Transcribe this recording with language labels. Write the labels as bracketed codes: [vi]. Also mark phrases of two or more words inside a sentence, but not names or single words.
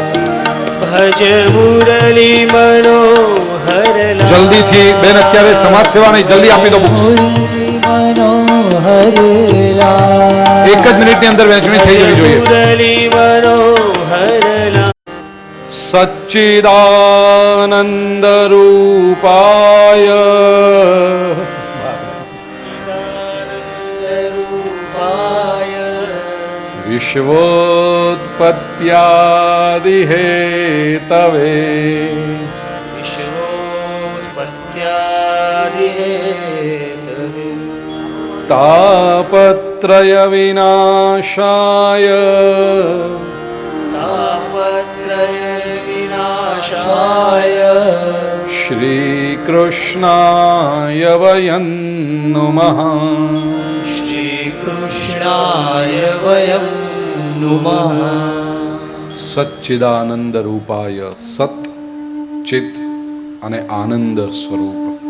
[gu] ભજ મુરલી મનોહર. જલ્દીથી બેન, અત્યારે સમાજ સેવા નહીં, જલ્દી આપી દો બુક્સ. એક જ મિનિટની અંદર વહેંચણી થઈ જવી જોઈએ. મુરલી મનોહર. [sa] સચ્ચિદાનંદ રૂપાય વિશ્વોત્પત્યાદિ હેતવે વિશ્વોત્પત્યાદિ હેતવે તાપત્રય વિનાશાય તાપત્રય વિનાશાય શ્રી કૃષ્ણાય વયં નુમઃ. શ્રી કૃષ્ણાય વયં નુમઃ. સચ્ચિદાનંદ રૂપાય, [gu] સત ચિત અને આનંદ સ્વરૂપ.